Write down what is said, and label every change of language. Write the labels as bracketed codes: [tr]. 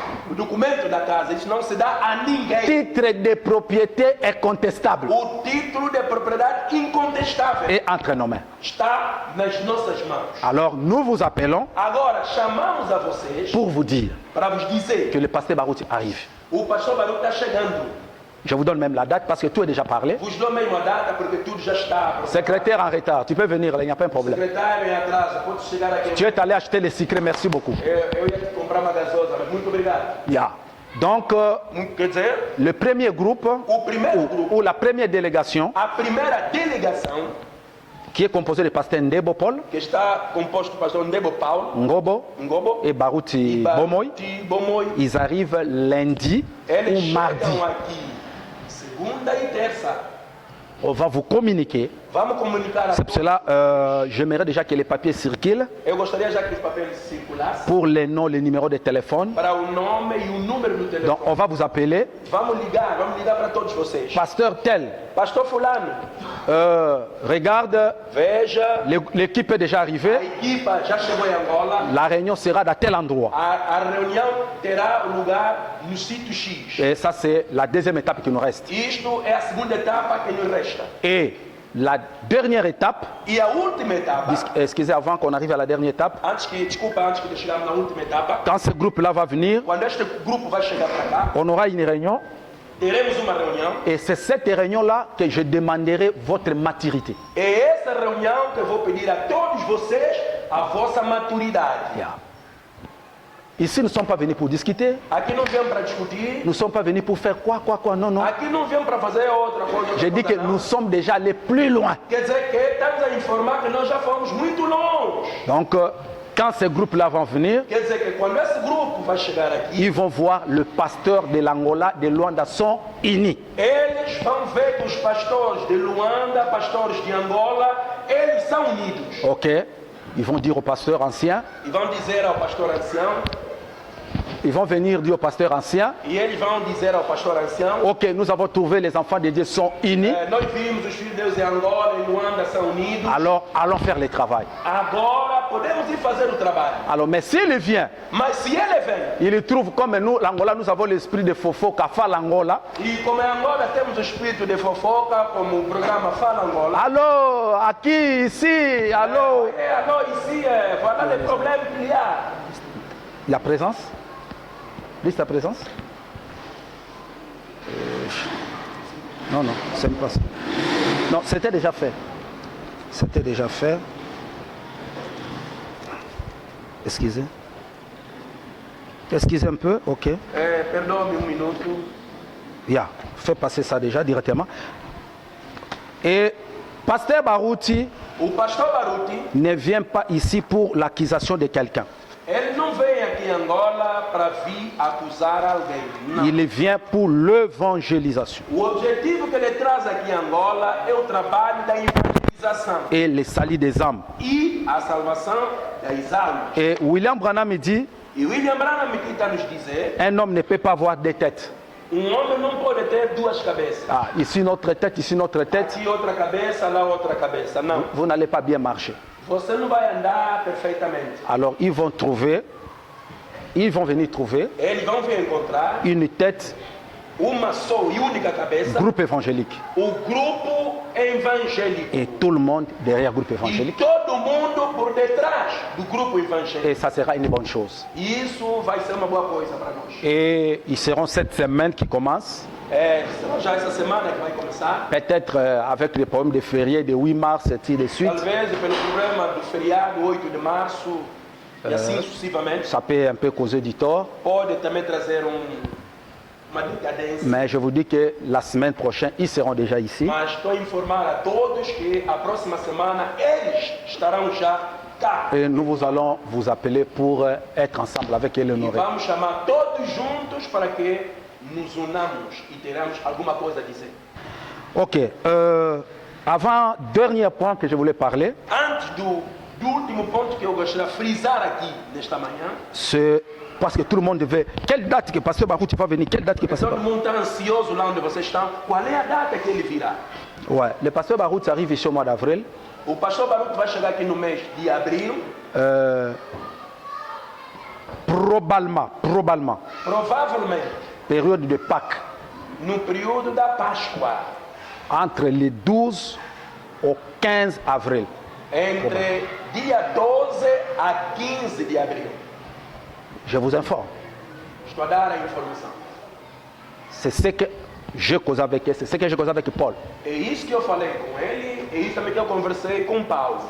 [pt] o documento da casa, isso não se dá a ninguém. [fr] Titre de propriété est contestable [pt] O título de propriedade incontestável [fr] et entre nos mains. [pt] está nas nossas mãos. [fr] Alors nous vous appelons [pt] Agora, chamamos a vocês [fr] pour vous dire [pt] para vos dizer [fr] que le pasteur Barouti arrive. [pt] o pastor Baruch está chegando. [fr] Je vous donne même la date parce que tout est déjà parlé. [pt] Vos dou mesmo a data porque tudo já está. [fr] Secrétaire en retard, tu peux venir, là, il n'y a pas de problème. [pt] Secretário em atraso, pode chegar aqui. [fr] Tu es allé acheter les secrets, merci beaucoup. [pt] Eu ia comprar uma gasosa, mas muito obrigado. [fr] Yeah. Donc, [pt] Quer dizer, [fr] le premier groupe [pt] o primeiro grupo, [fr] ou la première délégation [pt] a primeira delegação, [fr] qui est composée de pasteur Ndebo Paul, [pt] que está composto do pastor Ndebo Paulo, [fr] Ngobo [pt] Ngobo [fr] et Barouti Bomoy, [pt] Bomoi. [fr] ils arrivent lundi [pt] Eles [fr] ou mardi. [pt] chegam aqui segunda e terça. [fr] On va vous communiquer. [pt] Vamos comunicar a [fr] C'est pour [pt] todos. [fr] cela, j'aimerais déjà que les papiers circulent [pt] Eu gostaria já que os papéis circulassem [fr] pour les noms, les numéros de téléphone. [pt] para o nome e o número do telefone. [fr] Donc, on va vous appeler. [pt] Vamos ligar para todos vocês. [fr] Pasteur tel, [pt] Pastor Fulano, [fr] regarde, [pt] veja, [fr] l'équipe est déjà [pt] a [fr] arrivée. [pt] equipa já chegou em Angola. [fr] La réunion sera dans tel endroit. [pt] A reunião terá lugar no sítio X. [fr] Et ça, c'est la deuxième étape qui nous reste. [pt] Isto é a segunda etapa que nos resta. [fr] Et la dernière étape, [pt] E a última etapa, [fr] excusez, avant qu'on arrive à la dernière étape, [pt] antes que chegarmos na última etapa, [fr] quand ce groupe-là va venir, [pt] quando este grupo vai chegar para cá, [fr] on aura une réunion. [pt] teremos uma reunião. [fr] Et c'est cette réunion-là que je demanderai votre maturité. [pt] É essa reunião que eu vou pedir a todos vocês a vossa maturidade. Yeah. [fr] Ici, nous ne sommes pas venus pour discuter. [pt] Aqui não viemos para discutir. [fr] Nous ne sommes pas venus pour faire quoi. Non, non. [pt] Aqui não viemos para fazer outra coisa. [fr] J'ai dit que nous sommes déjà allés plus loin. [pt] Quer dizer que estamos a informar que nós já fomos muito longe. [fr] Donc, quand ces groupes-là vont venir, [pt] Quer dizer que quando esse grupo vai chegar aqui, [fr] ils vont voir le pasteur de l'Angola, de Luanda, sont unis. [pt] eles vão ver que os pastores de Luanda, pastores de Angola, eles são unidos. OK? [fr] Ils vont dire au pasteur ancien, [pt] E vão dizer ao pastor ancião, [fr] ils vont venir dire au pasteur ancien, [pt] e eles vão dizer ao pastor ancião, [fr] OK, nous avons trouvé les enfants de Dieu sont unis, [pt] nós vimos os filhos de Deus em Angola e Luanda são unidos. [fr] alors allons faire le travail. [pt] Agora podemos ir fazer o trabalho. [fr] Alors, mais s'il vient, [pt] Mas se ele vem, [fr] il trouve comme nous, l'Angola, nous avons l'esprit de Fofo, Kafa l'Angola. [pt] e como em Angola temos o espírito de fofoca, como o programa Fala Angola. [fr] Allô, aqui, ici, allô. Alors ici, voilà les problèmes qu'il y a. La présence? Liste la présence? Non, non, c'est pas ça. Non, c'était déjà fait. C'était déjà fait. Excusez. Excusez un peu, ok. [pt] Perdoe-me minuto. [fr] Yeah, fais passer ça déjà directement. Et Pasteur Barouti [pt] O pastor Baruti, [fr] ne vient pas ici pour l'accusation de quelqu'un. [pt] ele não vem aqui em Angola para vir acusar alguém. Não. [fr] Il vient pour l'évangélisation [pt] O objetivo que ele traz aqui em Angola é o trabalho da evangelização [fr] et le salut des âmes. [pt] e a salvação das almas. [fr] Et William Branham me dit, [pt] E William Branham que está nos dizer, [fr] un homme ne peut pas avoir deux têtes. [pt] homem não pode ter duas cabeças. [fr] Ah, ici notre tête, ici notre tête. [pt] Aqui outra cabeça, lá outra cabeça. Não. [fr] Vous n'allez pas bien marcher. [pt] Você não vai andar perfeitamente. [fr] Alors ils vont venir trouver [pt] Eles vão vir encontrar [fr] une tête, [pt] uma só e única cabeça, [fr] groupe évangélique. [pt] o grupo evangélico. [fr] Et tout le monde derrière le groupe [pt] E [fr] évangélique. [pt] todo mundo por detrás do grupo evangélico. [fr] Et ça sera une bonne chose. [pt] E isso vai ser uma boa coisa para nós. [fr] Et ils seront cette semaine qui commence, [pt] Será já essa semana que vai começar. [fr] peut-être avec les problèmes de fériés de 8 mars et ainsi de suite. [pt] Talvez pelo problema do feriado 8 de março e assim sucessivamente. [fr] Ça peut un peu causer du tort. [pt] Pode também trazer uma decadência. [fr] Mais je vous dis que la semaine prochaine, ils seront déjà ici. [pt] Mas estou a informar a todos que a próxima semana eles estarão já cá. [fr] Et nous allons vous appeler pour être ensemble avec [pt] E [fr] Eleonore. [pt] vamos chamar todos juntos para que nos unamos e teremos alguma coisa a dizer. [fr] Ok. Avant, dernier point que je voulais parler, [pt] Antes do último ponto que eu gostaria de frisar aqui nesta manhã, [fr] c'est parce que tout le monde veut. Quelle date que Pasteur Barouti va venir? Quelle date que Pasteur [pt] todo [fr] Barouti? [pt] mundo está ansioso lá onde vocês estão. Qual é a data que ele virá? [fr] Ouais, le Pasteur Barouti arrive ici au mois d'avril. [pt] O pastor Baruch vai chegar aqui no mês de abril. [fr] Probablement, [pt] provavelmente, [fr] période de Pâques, [pt] no período da Páscoa, [fr] entre le 12 au 15 avril. [pt] entre dia 12 a 15 de abril. [fr] Je vous informe. [pt] Estou a dar a informação. [fr] C'est ce que je causais avec, c'est ce que je causais avec Paul. [pt] É isso que eu falei com ele, é isso também que eu conversei com Paulo.